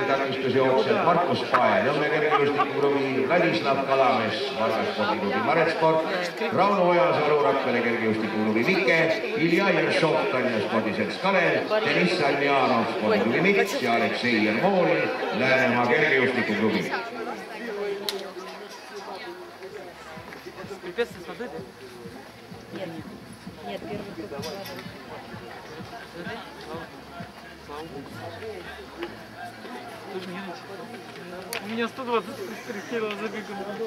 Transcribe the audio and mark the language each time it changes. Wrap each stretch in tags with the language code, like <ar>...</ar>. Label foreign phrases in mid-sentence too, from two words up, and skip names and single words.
<et>takistusjooksjal Markus Pae, Nõmme Kergejõustikuklubi Vladislav Kalamees, Valga spordiklubi Maresport, Rauno Ojasalu, Rakvere Kergejõustikuklubi Mike, Ilja Jeršov, Tallinna spordiselts Kalev, Deniss Almianov, spordiklubi Mits ja Aleksei Jermoolin, Läänemaa Kergejõustikuklubi.</et> <ru>Нет, первый круг. Слава Богу. Тоже нервничаю. У меня 123 кило забегано.</ru>